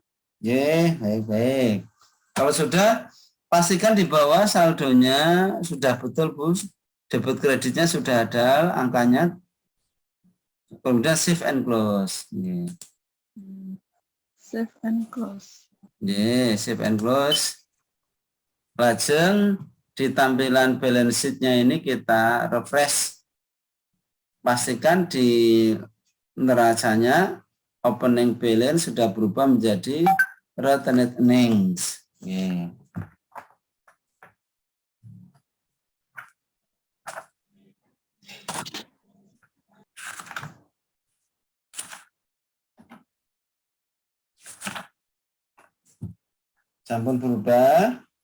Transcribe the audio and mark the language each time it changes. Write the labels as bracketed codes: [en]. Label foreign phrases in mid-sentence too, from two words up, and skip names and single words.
[id] Ya, baik-baik. Kalau sudah, pastikan di bawah saldonya sudah betul, Bu. Debit kreditnya sudah ada angkanya. [en] Kemudian save and close. Ya, Save and close. ya, save and close. [id] Lajeng di tampilan [en] balance sheet- [id] nya ini kita refresh. Pastikan di neracanya [en] opening balance [id] sudah berubah menjadi [en] retained earnings. [id] Yeah. Sampun berubah.